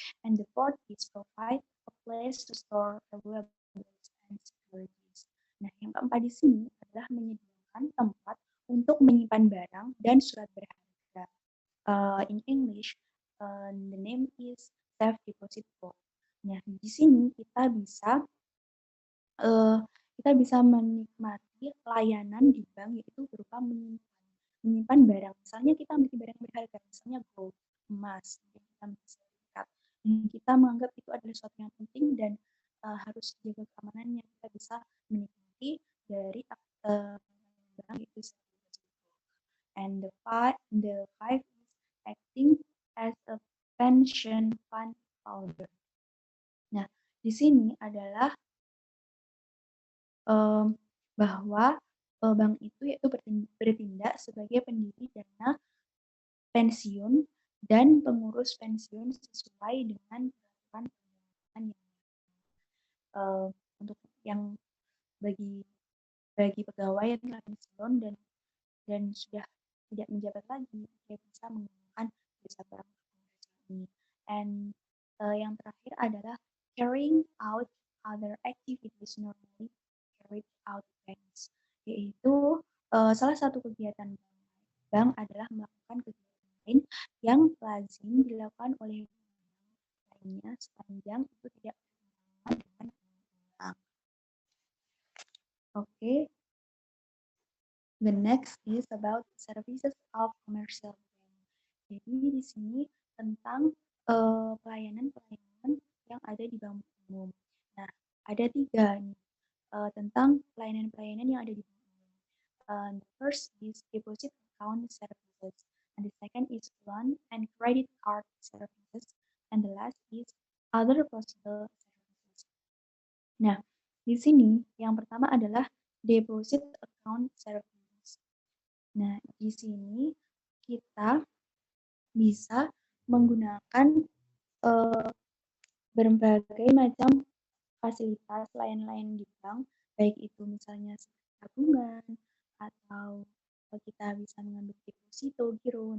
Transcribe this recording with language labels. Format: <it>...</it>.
<en>And the fourth is provide a place to store valuables and securities.</en> <id>Nah, yang keempat di sini adalah menyediakan tempat untuk menyimpan barang dan surat berharga.</id> <en>In English, the name is safe deposit box.</en> <id>Nah, di sini kita bisa menikmati layanan di bank yaitu berupa menyimpan barang. Misalnya kita memiliki barang berharga, misalnya gold, emas, kita sertifikat. Dan kita menganggap itu adalah sesuatu yang penting dan harus dijaga keamanannya. Kita bisa menikmati dari barang itu sendiri.</id> <en>And the five is acting as a pension fund holder.</en> <id>Nah, di sini adalah bahwa bank itu yaitu bertindak sebagai pendiri dana pensiun dan pengurus pensiun sesuai dengan peraturan pendanaan yang untuk yang bagi pegawai yang telah pensiun dan sudah tidak menjabat lagi, dia bisa menggunakan jasa bank ini. And yang terakhir adalah</id> <en>carrying out other activities normally carried out banks,</en> <id>yaitu salah satu kegiatan bank adalah melakukan kegiatan lain yang lazim dilakukan oleh bank lainnya sepanjang itu tidak bertentangan dengan undang-undang. Oke.</id> <en>The next is about services of commercial bank.</en> <id>Jadi di sini tentang pelayanan-pelayanan yang ada di bank umum. Nah, ada 3 nih tentang pelayanan-pelayanan yang ada di bank umum.</id> <en>The first is deposit account services, and the second is loan and credit card services, and the last is other possible services.</en> <id>Nah, di sini yang pertama adalah deposit account services. Nah, di sini kita bisa menggunakan berbagai macam fasilitas lain-lain di bank, baik itu misalnya tabungan atau kita bisa mengambil deposito, giro.</id>